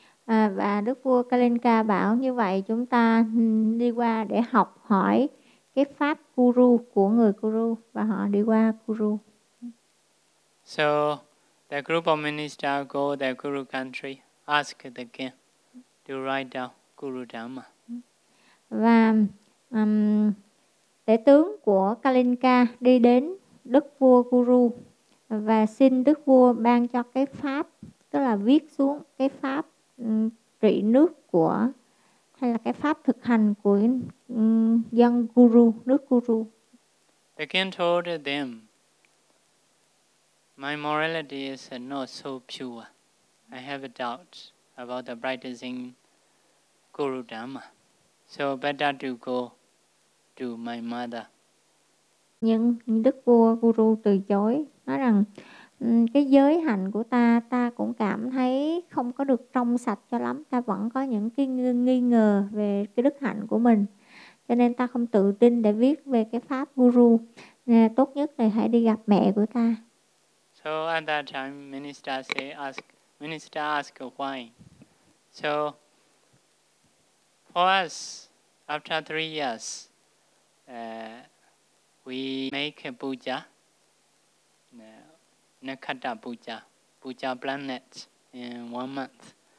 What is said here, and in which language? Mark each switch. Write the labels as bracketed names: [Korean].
[Vietnamese] Và Đức Vua Kalinka bảo như vậy chúng ta đi qua để học hỏi cái pháp guru của người guru và họ đi qua guru. [English] So the group of ministers go to the guru country, ask the king to write down guru dharma. [Vietnamese] Và tể tướng của Kalinka đi đến Đức Vua Guru và xin Đức Vua ban cho cái pháp, tức là viết xuống cái pháp trị nước của, hay là cái pháp thực hành của dân Guru, nước Guru. [English] The king told them, my morality is not so pure. I have a doubt about the brightness in Guru Dharma. So better to go to my mother. [Vietnamese] Nhưng Đức Vua Guru từ chối, nói rằng cái giới hạnh của ta, ta cũng cảm thấy không có được trong sạch cho lắm. Ta vẫn có những cái nghi ngờ về cái đức hạnh của mình. Cho nên ta không tự tin để viết về cái pháp Guru. Tốt nhất thì hãy đi gặp mẹ của ta. [English] So at that time, minister ask why. So for us, after 3 years, we make a puja, Nakata puja, puja planet in 1 month.